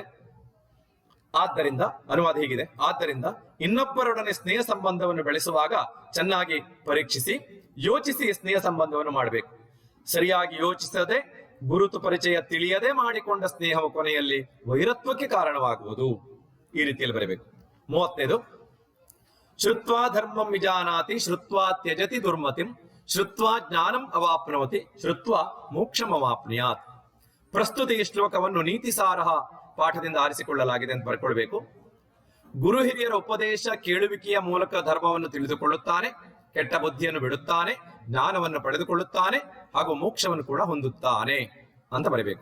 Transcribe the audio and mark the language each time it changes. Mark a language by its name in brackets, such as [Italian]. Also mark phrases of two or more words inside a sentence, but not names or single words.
[Kannada] ಆದ್ದರಿಂದ ಅನುವಾದ ಹೀಗಿದೆ: ಆದ್ದರಿಂದ ಇನ್ನೊಬ್ಬರೊಡನೆ ಸ್ನೇಹ ಸಂಬಂಧವನ್ನು ಬೆಳೆಸುವಾಗ ಚೆನ್ನಾಗಿ ಪರೀಕ್ಷಿಸಿ ಯೋಚಿಸಿ ಸ್ನೇಹ ಸಂಬಂಧವನ್ನು ಮಾಡಬೇಕು. ಸರಿಯಾಗಿ ಯೋಚಿಸದೆ ಗುರುತು ಪರಿಚಯ ತಿಳಿಯದೆ ಮಾಡಿಕೊಂಡ ಸ್ನೇಹವು ಕೊನೆಯಲ್ಲಿ ವೈರತ್ವಕ್ಕೆ ಕಾರಣವಾಗುವುದು. ಈ ರೀತಿಯಲ್ಲಿ ಬರಬೇಕು. [Sanskrit] 30 ಶ್ರುತ್ವಾ ಧರ್ಮಂ ವಿಜಾನಾತಿ ಶ್ರುತ್ವಾ ತ್ಯಜತಿ ದುರ್ಮತಿಂ ಶ್ರುತ್ವಾ ಜ್ಞಾನಂ ಅವಾಪ್ನವತಿ ಶ್ರುತ್ವಾ ಮೋಕ್ಷಂ ಅವಾಪ್ನುಯಾತ್. [Kannada] ಪ್ರಸ್ತುತ ಈ ಶ್ಲೋಕವನ್ನು ನೀತಿಸಾರಹ ಪಾಠದಿಂದ ಆರಿಸಿಕೊಳ್ಳಲಾಗಿದೆ ಅಂತ ಬರ್ಕೊಳ್ಬೇಕು. ಗುರು ಹಿರಿಯರ ಉಪದೇಶ ಕೇಳುವಿಕೆಯ ಮೂಲಕ ಧರ್ಮವನ್ನು ತಿಳಿದುಕೊಳ್ಳುತ್ತಾನೆ, ಕೆಟ್ಟ ಬುದ್ಧಿಯನ್ನು ಬಿಡುತ್ತಾನೆ, ಜ್ಞಾನವನ್ನು ಪಡೆದುಕೊಳ್ಳುತ್ತಾನೆ ಹಾಗೂ ಮೋಕ್ಷವನ್ನು ಕೂಡ ಹೊಂದುತ್ತಾನೆ ಅಂತ ಬರಬೇಕು.